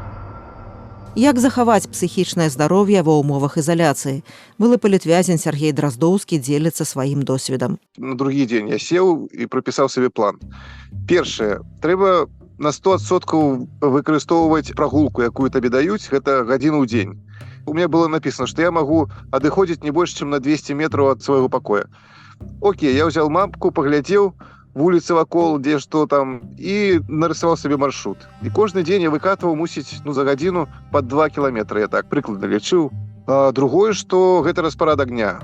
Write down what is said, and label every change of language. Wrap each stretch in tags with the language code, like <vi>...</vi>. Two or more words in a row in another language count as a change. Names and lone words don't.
<be>Як захаваць псіхічнае здароўе ва ўмовах ізаляцыі? Былы палітвязень Сергей Драздоўскі дзеліцца сваім досведам. На другі дзень я сеў і прапісаў сабе план. Першае, трэба на 100% выкарыстоўваць прагулку, якую табе даюць, гэта гадзіну ў дзень.</be> <ru>У меня было написано,</ru> <be>што я магу адыходзіць не больш, чым на 200 метраў ад свайго пакоя. Окей, я ўзяў мапку, паглядзеў вуліцы вакол, дзе што там, і нарысаваў сабе маршрут. І кожны дзень я выкатваў, мусіць, за гадзіну пад 2 кіламетры, я так прыкладна лічыў. Другое, што гэта распарадак дня.</be>